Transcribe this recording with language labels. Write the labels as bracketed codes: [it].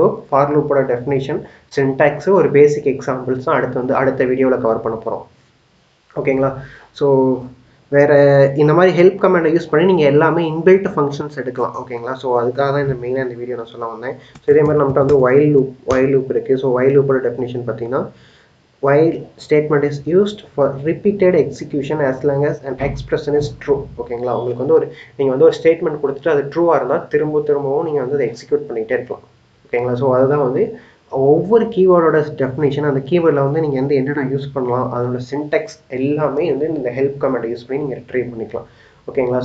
[ta] For லூப்போட definition, syntax, ஒரு பேசிக் examples தான் அடுத்த வீடியோவில் கவர் பண்ண போகிறோம். ஓகேங்களா? ஸோ வேறு இந்த மாதிரி ஹெல்ப் கமெண்டை யூஸ் பண்ணி நீங்கள் எல்லாமே இன்பில்ட் ஃபங்க்ஷன்ஸ் எடுக்கலாம். ஓகேங்களா? ஸோ அதுக்காக தான் இந்த மெயினாக இந்த வீடியோ நான் சொல்ல வந்தேன். ஸோ இதே மாதிரி நம்மகிட்ட வந்து வைல் லூப் இருக்குது. ஸோ வைல் லூப்போட டெஃபினேஷன் பார்த்தீங்கன்னா [en] while statement is used for repeated execution as long as an expression is true. [ta] ஓகேங்களா? உங்களுக்கு வந்து நீங்கள் வந்து ஒரு ஸ்டேட்மெண்ட் கொடுத்துட்டு அது ட்ரூவாக இருந்தால் திரும்பவும் நீங்கள் வந்து அதை எக்ஸிக்யூட் பண்ணிகிட்டே இருக்கலாம். ஓகேங்களா? ஸோ அதுதான் வந்து ஒவ்வொரு கீவேர்டோட டெஃபினேஷன், அந்த கீவேர்டில் வந்து நீங்கள் வந்து என்னென்ன யூஸ் பண்ணலாம், அதோட சின்டெக்ஸ் எல்லாமே வந்து இந்த ஹெல்ப் கமெண்டை யூஸ் பண்ணி நீங்கள் ட்ரை பண்ணிக்கலாம். ஓகேங்களா?